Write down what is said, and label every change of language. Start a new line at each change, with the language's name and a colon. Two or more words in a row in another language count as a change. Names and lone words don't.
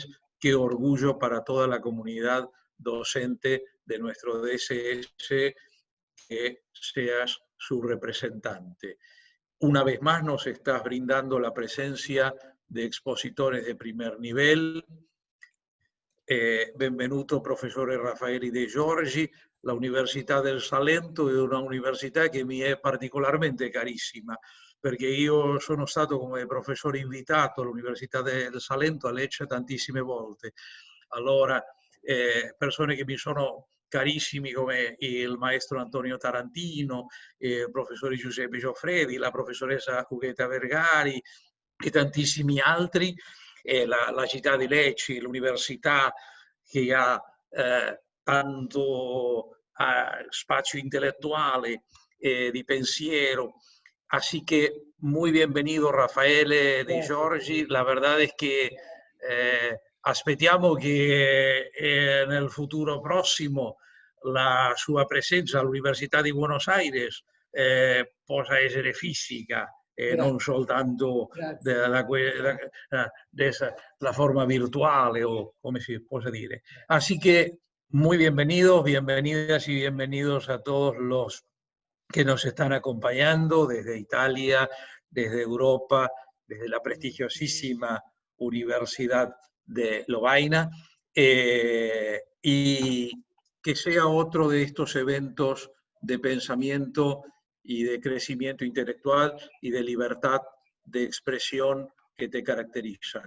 Spanish: Qué orgullo para toda la comunidad docente de nuestro DSS que seas su representante. Una vez más nos estás brindando la presencia de expositores de primer nivel.
Italian: Benvenuto professore Raffaele De Giorgi. La Università del Salento è una università che mi è particolarmente carissima, perché io sono stato come professore invitato all'Università del Salento a Lecce tantissime volte. Allora, persone che mi sono carissimi come il maestro Antonio Tarantino, il professore Giuseppe Gioffredi, la professoressa Huguetta Vergari e tantissimi altri, la città di Lecce, l'università che ha tanto spazio intellettuale, di pensiero.
Spanish: Así que muy bienvenido Raffaele De Giorgi. La verdad es que
Italian: aspettiamo che nel futuro prossimo la sua presenza all'Università di Buenos Aires possa essere fisica e non soltanto la forma virtuale o come si può dire.
Spanish: Así que muy bienvenidos, bienvenidas y bienvenidos a todos los que nos están acompañando desde Italia, desde Europa, desde la prestigiosísima Universidad de Lovaina, y que sea otro de estos eventos de pensamiento y de crecimiento intelectual y de libertad de expresión que te caracterizan.